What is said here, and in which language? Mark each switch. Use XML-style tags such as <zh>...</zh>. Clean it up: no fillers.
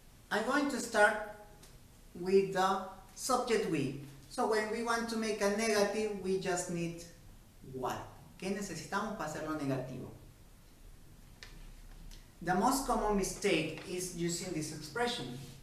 <en>I'm going to start with the subject we. So when we want to make a negative, we just need what?</en> <es>¿Qué necesitamos para hacerlo negativo?</es> <en>The most common mistake is using this expression.</en>